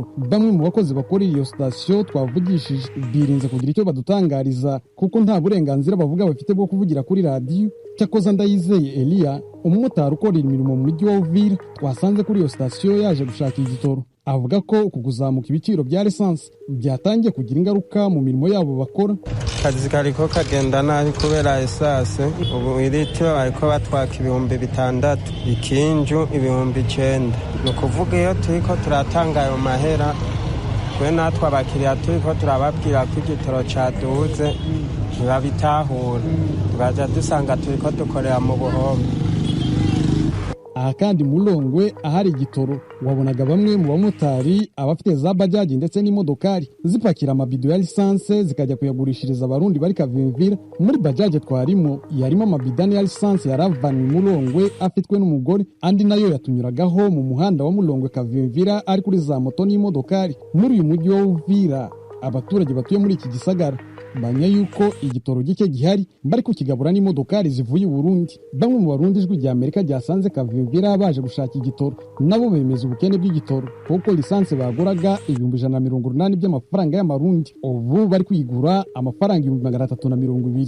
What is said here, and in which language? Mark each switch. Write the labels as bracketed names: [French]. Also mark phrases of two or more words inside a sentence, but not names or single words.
[Kinyarwanda] Bamwe mu bakozi bakora iyo sitasiyo twavugishije birinze kugira icyo badutangariza kuko nta burenganzira bavuga bafite bwo kuvugira kuri radiyo. Cyakoza Ndayizeye Elia, umumotari ukorera imirimo mu mujyi wa Uvira, twasanze kuri iyo sitasiyo yaje gushaka igitoro. Avuga ko uku kuzamuka ibiciro bya lisansi byatangiye kugira ingaruka mu mirimo yabo bakora. [Rundi] Akazi kariko kagenda nabi kubera esase. Ubu iritiro ariko batwaka 6,000, ikinju 9,000. Ni ukuvuga iyo turiko turatanga ayo mahera, twe natwe abakiriya turiko turababwira ko igitoro caduze ntibabitahura, tugaja dusanga turiko dukorera mu buhombe. [Kinyarwanda] Aha kandi Mulongwe ahari igitoro wabonaga bamwe mu bamotari, abafite za bajaji ndetse n'imodokari zipakira amabido ya lisansi zikajya kuyagurishiriza abarundi bari Kavimvira. Muri bajaji twarimo yarimo amabidani ya lisansi yaravanywe Mulongwe afitwe n'umugore, andi nayo yatunyuragaho mu muhanda wa Mulongwe Kavimvira ari kuri za moto n'imodokari. Muri uyu mujyi wa Uvira abaturage batuye muri iki gisagara banya yuko igitoro gike gihari bari kukigabura n'imodokari zivuye i Burundi. Bamwe mu barundi Ijwi rya Amerika ryasanze Kavimvira baje gushaka igitoro nabo bemeza ubukene bw'igitoro kuko lisansi baguraga 180 by'amafaranga y'amarundi, ubu bari kwigura amafaranga 320.